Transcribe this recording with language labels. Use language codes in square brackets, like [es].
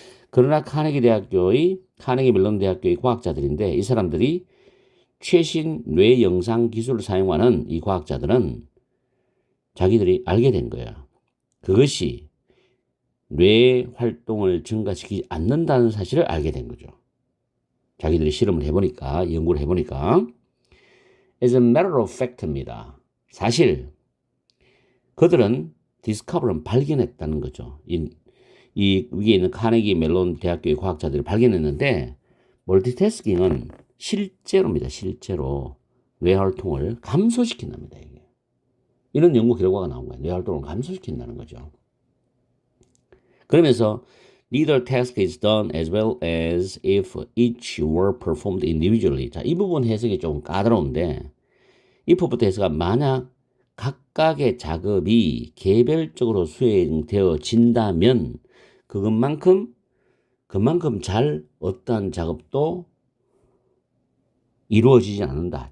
[ko] 그러나 카네기 멜론 대학교의 과학자들인데 이 사람들이 최신 뇌 영상 기술을 사용하는 이 과학자들은 자기들이 알게 된 거야. 그것이 뇌 활동을 증가시키지 않는다는 사실을 알게 된 거죠. 자기들이 실험을 해보니까, 연구를 해보니까. [en] As a matter of fact입니다. [ko] 사실 그들은 discover는 발견했다는 거죠. 이 위에 있는 카네기 멜론 대학교의 과학자들이 발견했는데 멀티태스킹은 실제로입니다. 실제로 뇌활동을 감소시킨답니다. 이게. 이런 연구 결과가 나온 거예요. 뇌활동을 감소시킨다는 거죠. 그러면서 [en] neither task is done as well as if each were performed individually. [ko] 자, 이 부분 해석이 좀 까다로운데 if부터 해석가 만약 각각의 작업이 개별적으로 수행되어진다면 그만큼 잘 어떠한 작업도 이루어지지 않는다.